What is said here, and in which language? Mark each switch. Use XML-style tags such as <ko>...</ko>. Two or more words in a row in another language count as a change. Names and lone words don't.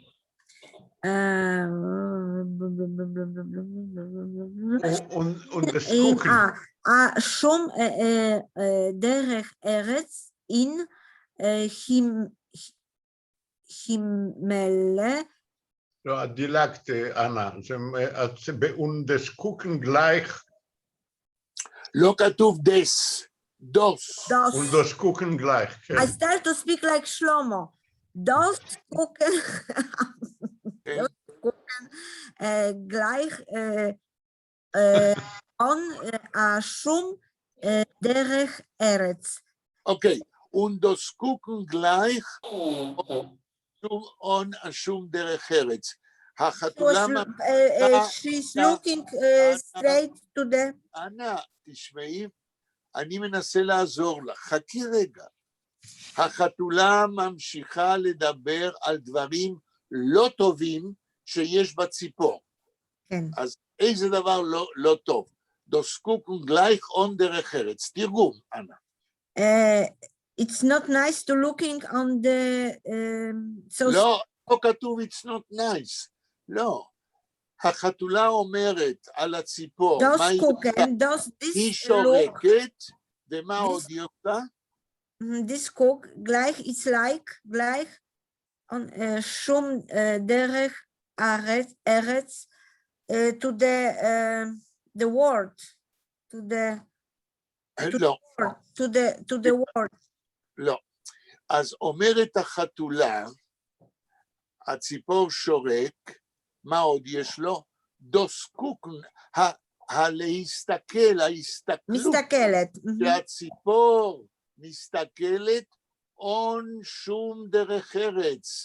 <yi>שום דרך ארץ אין הימלה.</yi> <he>לא, את דילגת, אנה, זה</he> <yi>באונדס קוקן גלייך.</yi> <he>לא כתוב דס, דוס.</he> <yi>אונדס קוקן גלייך,</yi> <he>כן.</he> <en>I start to speak like שלמה.</en> <yi>דוס קוקן גלייך שום דרך ארץ.</yi> <he>אוקיי,</he> <yi>אונדס קוקן גלייך שום דרך ארץ.</yi> <he>החתולה...</he> <en>She's looking straight to the...</en> <he>אנה, תשמעי, אני מנסה לעזור לך, חכי רגע. החתולה ממשיכה לדבר על דברים לא טובים שיש בציפור. כן. אז איזה דבר לא טוב?</he> <yi>דוסקוקן גלייך און דרך ארץ.</yi> <he>תרגום, אנה.</he> <en>It's not nice to looking on the...</en> <he>לא כתוב</he> <en>it's not nice.</en> <he>לא. החתולה אומרת על הציפור, היא שורקת, ומה עוד היא עושה?</he> <en>This cook, gleich, it's like, gleich,</en> <yi>שום דרך ארץ,</yi> <en>to the word, to the word.</en> <he>לא. אז אומרת החתולה, הציפור שורק, מה עוד יש לו? דוסקוקן, להסתכל, ההסתכלות, מסתכלת. שהציפור מסתכלת,</he> <yi>און שום דרך ארץ.</yi>